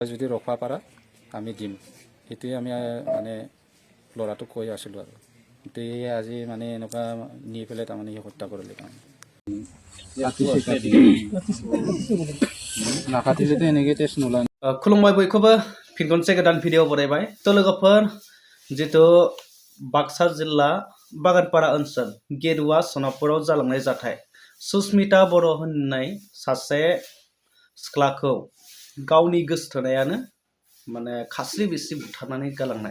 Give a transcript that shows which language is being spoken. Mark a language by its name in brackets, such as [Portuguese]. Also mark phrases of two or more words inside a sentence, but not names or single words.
[Assamese] যদি ৰখা পাৰা আমি দিম, সেইটোৱে আমি মানে ল'ৰাটোক কৈ আছিলোঁ আৰু কিন্তু আজি মানে এনেকুৱা নি পেলাই তাৰমানে সি হত্যা কৰিলে নাকাটিলেতো এনেকৈ টেষ্ট নোলায়। [Bodo] खुलुमबाय बयखौबो फिन खनसे गोदान भिडिअ बरायबाय थ' लोगोफोर जितु बाक्सा जिल्ला बागानपारा ओनसोल गेरुवा सनापुराव जालांनाय जाथाय सुस्मिता बर' होननाय सासे सिख्लाखौ गावनि गोसोथोनायानो माने खास्रि बिस्रि बुथारनानै गालांनाय।